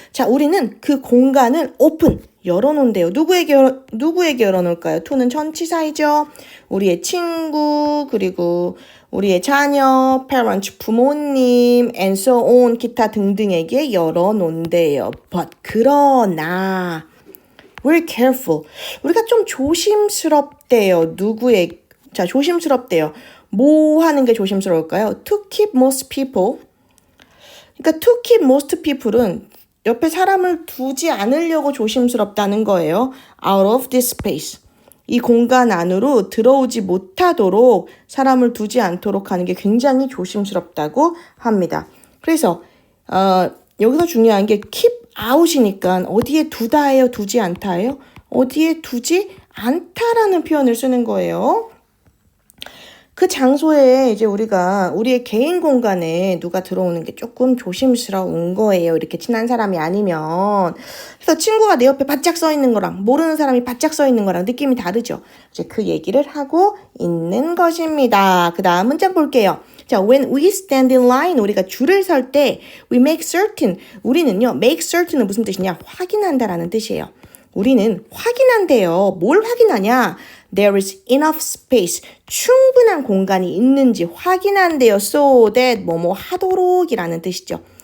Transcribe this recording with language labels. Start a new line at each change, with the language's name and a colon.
Korean: 자, 우리는 그 공간을 open, 열어놓은대요. 누구에게 열어놓을까요? to는 전치사이죠. 우리의 친구, 그리고 우리의 자녀, parents, 부모님,
English: and so on,
Korean: 기타 등등에게 열어놓은대요.
English: But,
Korean: 그러나,
English: we're careful.
Korean: 우리가 좀 조심스럽대요. 조심스럽대요. 뭐 하는 게 조심스러울까요?
English: To keep most people.
Korean: 그러니까
English: to keep most people
Korean: 은 옆에 사람을 두지 않으려고 조심스럽다는 거예요.
English: Out of this space.
Korean: 이 공간 안으로 들어오지 못하도록 사람을 두지 않도록 하는 게 굉장히 조심스럽다고 합니다. 그래서 여기서 중요한 게 keep out이니까 어디에 두다예요? 두지 않다예요? 어디에 두지 않다라는 표현을 쓰는 거예요. 그 장소에 이제 우리의 개인 공간에 누가 들어오는 게 조금 조심스러운 거예요. 이렇게 친한 사람이 아니면. 그래서 친구가 내 옆에 바짝 서 있는 거랑 모르는 사람이 바짝 서 있는 거랑 느낌이 다르죠. 이제 그 얘기를 하고 있는 것입니다. 그 다음 문장 볼게요.
English: 자, when we stand in line,
Korean: 우리가 줄을 설 때
English: we make certain,
Korean: 우리는요,
English: make certain은
Korean: 무슨 뜻이냐? 확인한다라는 뜻이에요. 우리는 확인한대요. 뭘 확인하냐?
English: There is enough space.
Korean: 충분한 공간이 있는지 확인한대요.
English: So that
Korean: 뭐뭐 하도록이라는 뜻이죠.